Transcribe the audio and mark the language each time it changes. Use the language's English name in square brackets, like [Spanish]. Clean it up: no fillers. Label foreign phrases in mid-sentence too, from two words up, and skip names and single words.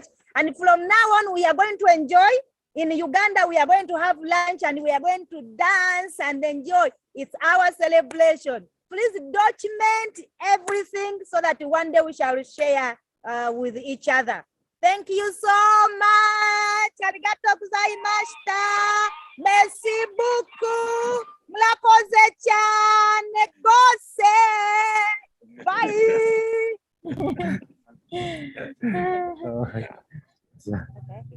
[English] And from now on, we are going to enjoy. In Uganda, we are going to have lunch and we are going to dance and enjoy. It's our celebration. Please document everything so that one day we shall share with each other. Thank you so much. [Japanese] ありがとうございました. [French] Merci beaucoup. [Kinyarwanda] Murakoze cyane rwose. [English] Bye.